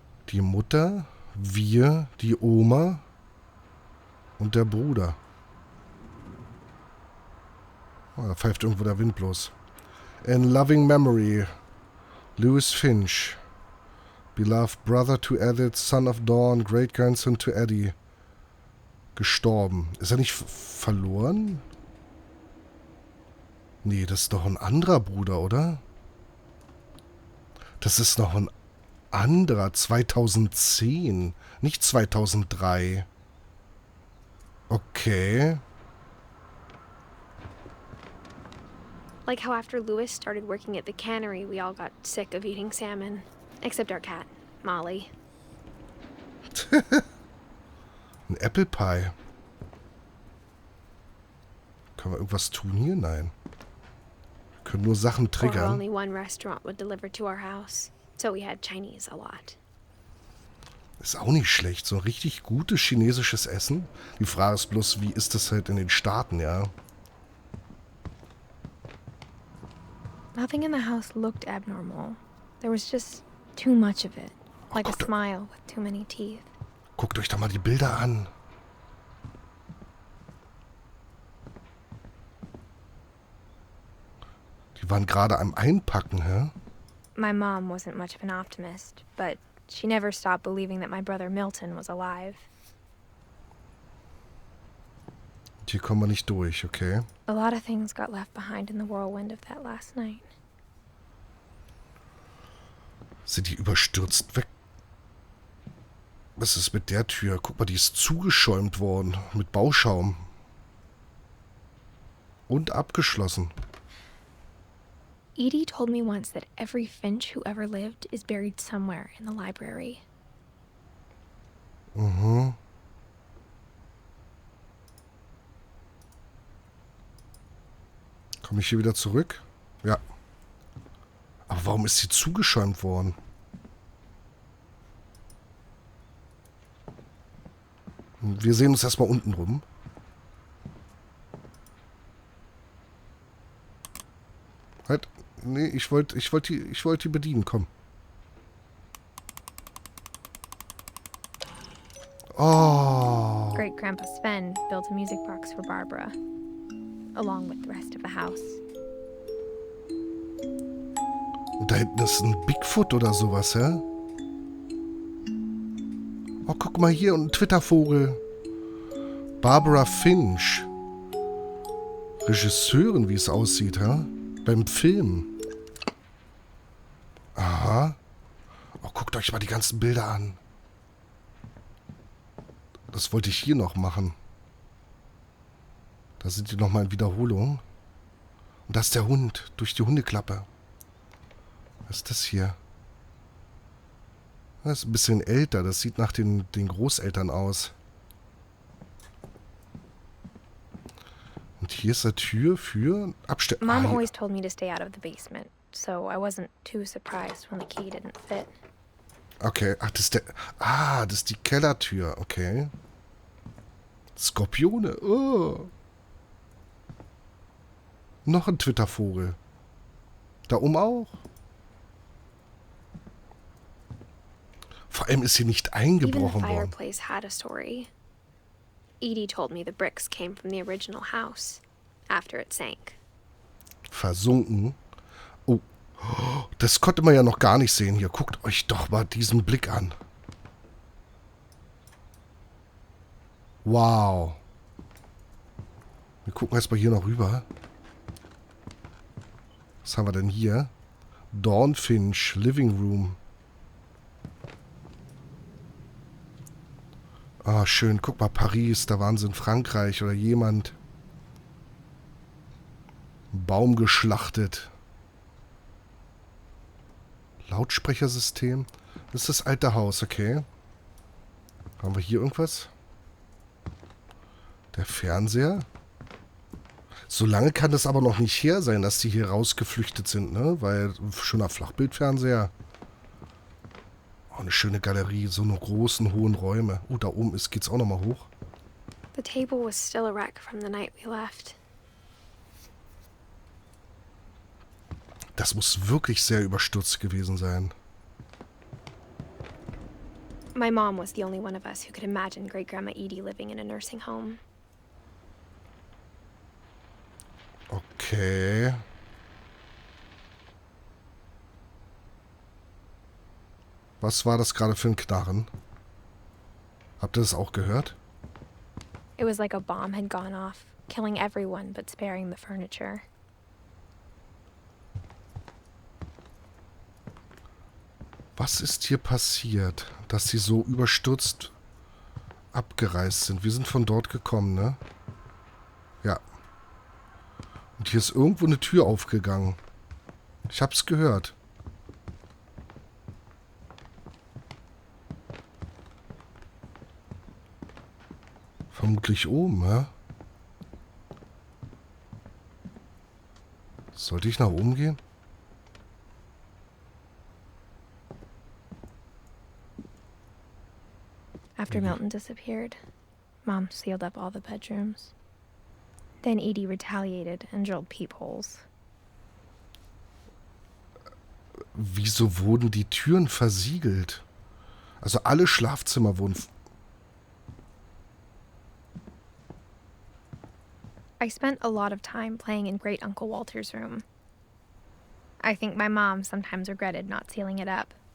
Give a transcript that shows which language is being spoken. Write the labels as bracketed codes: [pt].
[de] Die Mutter, wir, die Oma und der Bruder. Oh, da pfeift irgendwo der Wind bloß. [en] In loving memory, Louis Finch. Beloved brother to Edith, son of Dawn, great grandson to Eddie. [de] Gestorben. Ist er nicht verloren? Nee, das ist doch ein anderer Bruder, oder? Das ist noch ein anderer. 2010. Nicht 2003. Okay. [en] Like how after Louis started working at the cannery, we all got sick of eating salmon. Except our cat, Molly. [de] Ein Apple Pie. Können wir irgendwas tun hier? Nein. Wir können nur Sachen [en] Or [de] triggern. [en] only one restaurant would deliver to our house, so we had Chinese a lot. [de] Ist auch nicht schlecht. So ein richtig gutes chinesisches Essen. Die Frage ist bloß, wie ist das halt in den Staaten, ja? [en] Nothing in the house looked abnormal. There was just too much of it. Like a smile with too many teeth. [de] Guckt euch doch mal die Bilder an. Die waren gerade am Einpacken, hä? [en] My mom wasn't much of an optimist, but she never stopped believing that my brother Milton was alive. [de] Hier kommen wir nicht durch, okay? [en] A lot of things got left behind in the whirlwind of that last night. [de] Sind die überstürzt weg? Was ist mit der Tür? Guck mal, die ist zugeschäumt worden. Mit Bauschaum. Und abgeschlossen. [en] Edie told me once that every Finch who ever lived is buried somewhere in the library. Mhm. [de] Komme ich hier wieder zurück? Ja. Aber warum ist sie zugeschäumt worden? Wir sehen uns erstmal unten rum. Halt. Nee, ich wollte die bedienen. Komm. Oh. [en] Great Grandpa Sven built a music box for Barbara, along with the rest of the house. [de] Und da hinten ist ein Bigfoot oder sowas, hä? Oh, guck mal hier, und ein Twittervogel. Barbara Finch. Regisseurin, wie es aussieht, hä? Beim Film. Aha. Oh, guckt euch mal die ganzen Bilder an. Das wollte ich hier noch machen. Da sind die nochmal in Wiederholung. Und da ist der Hund durch die Hundeklappe. Was ist das hier? Das ist ein bisschen älter. Das sieht nach den Großeltern aus. Und hier ist eine Tür für Abstellung. [en] Mom always told me to stay out of the basement, so I wasn't too surprised when the key didn't fit. [de] Okay, ach, das ist die Kellertür. Okay. Skorpione. Oh. Noch ein Twittervogel. Da oben auch. Vor allem ist hier nicht eingebrochen [en] Even the [de] worden. [en] fireplace had a story. Edie told me the bricks came from the original house after it sank. [de] Versunken. Oh, das konnte man ja noch gar nicht sehen hier. Guckt euch doch mal diesen Blick an. Wow. Wir gucken erstmal hier noch rüber. Was haben wir denn hier? Dawn Finch, Living Room. Ah, schön. Guck mal, Paris, da waren sie in Frankreich oder jemand. Baum geschlachtet. Lautsprechersystem. Das ist das alte Haus, okay. Haben wir hier irgendwas? Der Fernseher. So lange kann das aber noch nicht her sein, dass die hier rausgeflüchtet sind, ne? Weil schöner Flachbildfernseher. Oh, eine schöne Galerie, so eine großen, hohen Räume. Oh, da oben geht's auch nochmal hoch. [en] The table was still a wreck from the night we left. [de] Das muss wirklich sehr überstürzt gewesen sein. [en] My mom was the only one of us who could imagine Great Grandma Edie living in a nursing home. Okay. [de] Was war das gerade für ein Knarren? Habt ihr das auch gehört? [en] It was like a bomb had gone off, killing everyone but sparing the furniture. [de] Was ist hier passiert, dass sie so überstürzt abgereist sind? Wir sind von dort gekommen, ne? Ja. Und hier ist irgendwo eine Tür aufgegangen. Ich hab's gehört. Vermutlich oben, hä? Sollte ich nach oben gehen? [en] After Milton disappeared, Mom sealed up all the bedrooms. Then Edie retaliated and drilled peepholes. [de] Wieso wurden die Türen versiegelt? Also alle Schlafzimmer wurden... [en] I spent a lot of time playing in Great Uncle Walter's room. I think my mom sometimes regretted not sealing it up.